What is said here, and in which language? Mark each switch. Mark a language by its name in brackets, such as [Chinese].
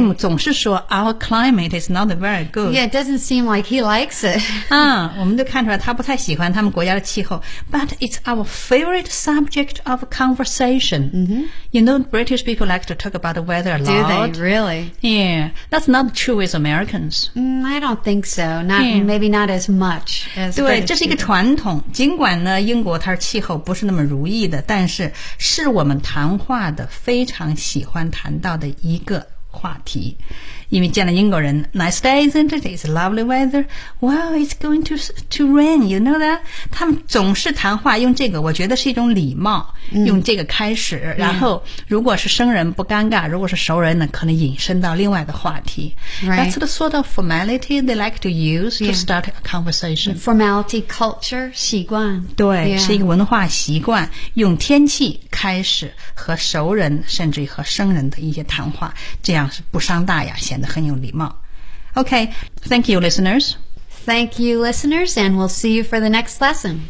[English] Jim [Chinese] 总是说 [English] our climate is not very good. Yeah, it doesn't seem like he likes it. [Chinese] 啊，我们都看出来他不太喜欢他们国家的气候。 [English] But it's our favorite subject of conversation.、 Mm-hmm. You know, British people like to talk about the weather a lot. Do they really? Yeah, that's not true with Americans.、 I don't think so. Not、 yeah. maybe not as much as. [Chinese] 对，这是一个传统。尽管呢，英国它的气候不是那么如意的，但是是我们谈话的非常喜欢谈到的一个。话题，因为见了英国人 ， [English] Nice day, isn't it? It's lovely weather. Wow, it's going to rain. You know that? [Chinese] 他们总是谈话用这个，我觉得是一种礼貌，用这个开始。嗯、然后，如果是生人不尴尬，如果是熟人呢，可能引申到另外的话题。 [English] Right. That's the sort of formality they like to use to start a conversation. Yeah. Formality, culture, [Chinese] 习惯。对， [English] yeah. [Chinese] 是一个文化习惯，用天气开始和熟人，甚至于和生人的一些谈话。这样是不伤大雅，显得很有礼貌。 [English] Okay, thank you, listeners. Thank you, listeners, and we'll see you for the next lesson.